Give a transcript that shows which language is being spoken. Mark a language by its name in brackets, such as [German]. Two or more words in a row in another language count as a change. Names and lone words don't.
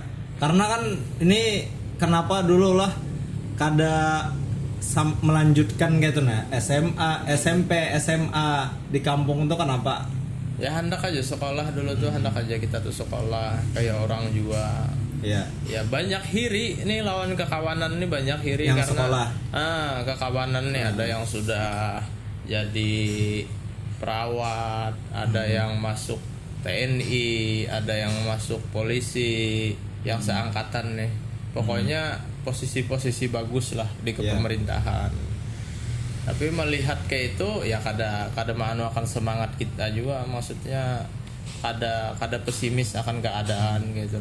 [Banjar] Karena kan ini kenapa dulu lah kada melanjutkan gitu nah SMA, SMP, SMA di kampung tuh kenapa? Ya hendak aja sekolah dulu tuh hendak aja kita tuh sekolah kayak orang juga. [Indonesian] Iya. [Banjar] Ya banyak hiri ini lawan kekawanan ini banyak hiri [Indonesian] Yang karena sekolah. kekawanan nih ada yang sudah jadi perawat, ada yang masuk TNI, ada yang masuk polisi, yang seangkatan nih. Pokoknya posisi-posisi bagus lah di kepemerintahan. [Banjar] Tapi melihat kayak itu ya kada akan semangat kita juga, maksudnya kada pesimis akan keadaan gitu.